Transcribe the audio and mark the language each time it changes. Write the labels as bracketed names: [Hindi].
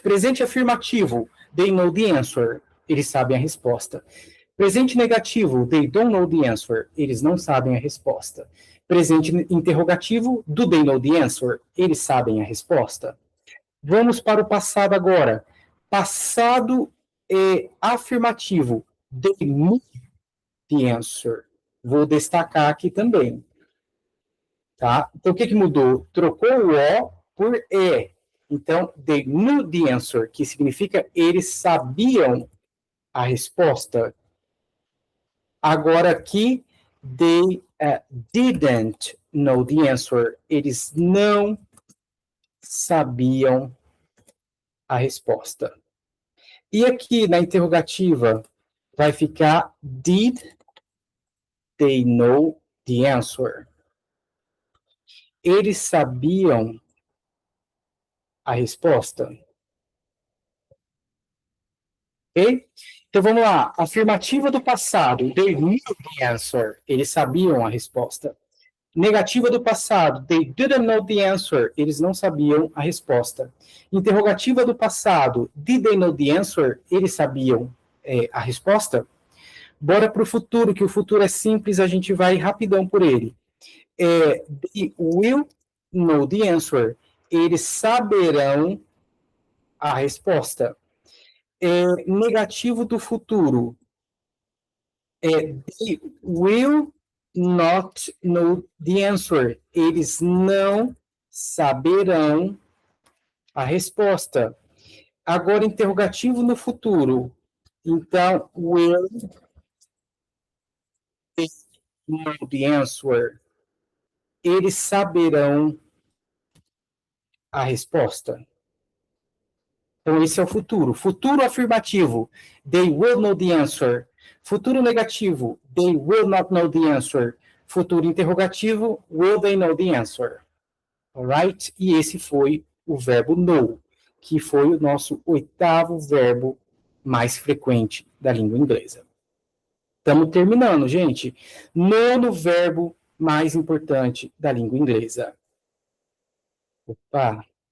[Portuguese] Presente afirmativo, [English] they know the answer. [Portuguese] Eles sabem a resposta. Presente negativo, [English] they don't know the answer. [Portuguese] Eles não sabem a resposta. presente interrogativo, [English] do they know the answer? [Portuguese] Eles sabem a resposta? Vamos para o passado agora. Passado afirmativo, [English] they knew the answer. [Portuguese] Vou destacar aqui também. Tá? Então, o que mudou? Trocou o O por E. Então, [English] they knew the answer, [Portuguese] que significa eles sabiam a resposta. Agora aqui, [English] they didn't know the answer. [Portuguese] Eles não sabiam a resposta. E aqui na interrogativa vai ficar [English] did they know the answer? [Portuguese] Eles sabiam a resposta? Ok? Então vamos lá. Afirmativa do passado. [English] They knew the answer. [Portuguese] Eles sabiam a resposta. Negativa do passado. [English] They didn't know the answer. [Portuguese] Eles não sabiam a resposta. Interrogativa do passado. [English] Did they know the answer? [Portuguese] Eles sabiam a resposta? Bora para o futuro, que o futuro é simples, a gente vai rapidão por ele. [English] They will know the answer. [Portuguese] Eles saberão a resposta. Negativo do futuro. [English] They will not know the answer. [Portuguese] Eles não saberão a resposta. Agora, interrogativo no futuro. Então, [English] will they know the answer? [Portuguese] Eles saberão a resposta. Então, esse é o futuro. Futuro afirmativo. [English] They will know the answer. [Portuguese] Futuro negativo. [English] They will not know the answer. [Portuguese] Futuro interrogativo. [English] Will they know the answer? Alright? [Portuguese] E esse foi o verbo know, que foi o nosso 8º verbo mais frequente da língua inglesa. Estamos terminando, gente. 9º verbo mais importante da língua inglesa. Opa!